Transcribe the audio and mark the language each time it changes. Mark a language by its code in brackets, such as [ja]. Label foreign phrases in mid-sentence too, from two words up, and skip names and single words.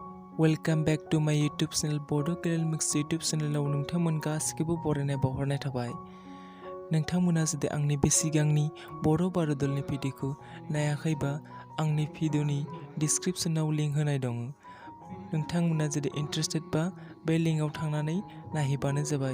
[en] Welcome back to my YouTube channel Bodokalyanmix YouTube channelaव [brx] नोंथांमोन गासिखौबो बरायनाय बावहरनाय थाबाय। नोंथांमोना जुदि आंनि बे सिगांनि बर'बारदलनि भिडिअखौ नायाखैबा आंनि भिडिअनि डिसक्रिपशनाव लिंक होनाय दङ। नोंथांमोना जुदि इन्टारेस्टेड बा बे लिंकआव थांनानै नायहैबानो जाबाय।